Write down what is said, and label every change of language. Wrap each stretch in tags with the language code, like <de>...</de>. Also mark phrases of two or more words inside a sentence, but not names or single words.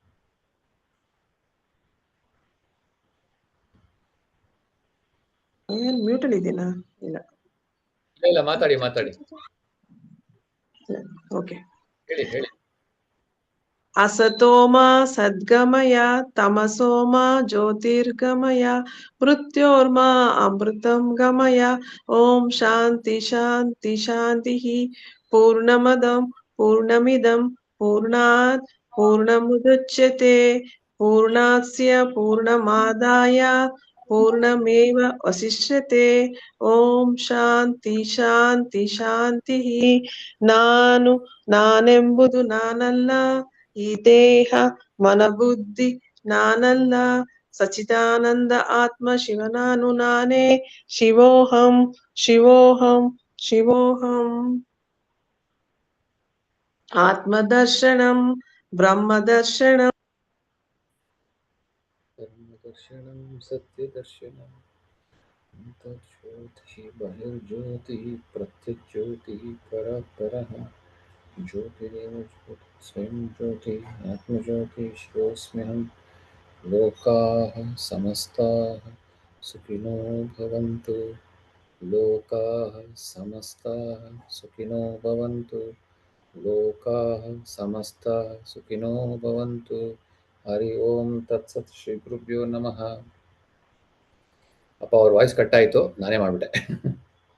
<kn>ಮ್ಯೂಟ್ ಅಲ್ಲಿ ಇದೀನಾ? ಇಲ್ಲ, ಮಾತಾಡಿ. ಓಕೆ, ಹೇಳಿ.</kn> <sa>ಅಸತೋಮ ಸದ್ಗಮಯ ತಮಸೋಮ ಜ್ಯೋತಿರ್ಗಮಯ ಮೃತ್ಯೋರ್ಮ ಅಮೃತಂ ಗಮಯ. ಓಂ ಶಾಂತಿ ಶಾಂತಿ ಶಾಂತಿ. ಪೂರ್ಣಮದಂ ಪೂರ್ಣಮಿದಂ ಪೂರ್ಣಾತ್ ಪೂರ್ಣಮುದಚ್ಯತೆ ಪೂರ್ಣಸ್ಯ ಪೂರ್ಣಮಾದಾಯ ಪೂರ್ಣಮೇವ ವಸಿಷ್ಯತೆ. ಓಂ ಶಾಂತಿ ಶಾಂತಿ ಶಾಂತಿ.</sa> <kn>ನಾನೆಂಬುದು ನಾನಲ್ಲ, ಈ ದೇಹ ಮನಬುದ್ಧಿ ನಾನಲ್ಲ, ಸಚಿದಾನಂದ ಆತ್ಮ ಶಿವನಾನು ನಾನೇ.</kn> <sa>ಶಿವೋಹಂ ಶಿವೋಹಂ ಶಿವೋಹಂ. ಆತ್ಮದರ್ಶನಂ ಬ್ರಹ್ಮದರ್ಶನಂ ಸತ್ಯದರ್ಶನಂ ಅಂತರ್ಜ್ಯೋತಿ ಬಹಿರ್ಜ್ಯೋತಿ ಪ್ರತ್ಯಜ್ಯೋತಿ ಪರಃ ಜ್ಯೋತಿರೇವ ಜ್ಯೋತಿ ಸ್ವಯಂ ಜ್ಯೋತಿ ಆತ್ಮಜ್ಯೋತಿ ಶಿವೋಸ್ಮ್ಯಹಂ. ಲೋಕಾಃ ಸಮಸ್ತಾಃ ಸುಖಿನೋ ಭವಂತು. ಲೋಕಾಃ ಸಮಸ್ತಾಃ ಸುಖಿನೋ ಭವಂತು. ಲೋಕಾಃ ಸಮಸ್ತಾಃ ಸುಖಿನೋ ಭವಂತು. ಹರಿ ಓಂ ತತ್ಸತ್. ಶ್ರೀ ಗುರುಭ್ಯೋ ನಮಃ.</sa> <kn>ಅಪ್ಪ ಅವ್ರ</kn> <en>voice cut</en> <kn>ಆಯ್ತು, ನಾನೇ ಮಾಡ್ಬಿಟ್ಟೆ.</kn>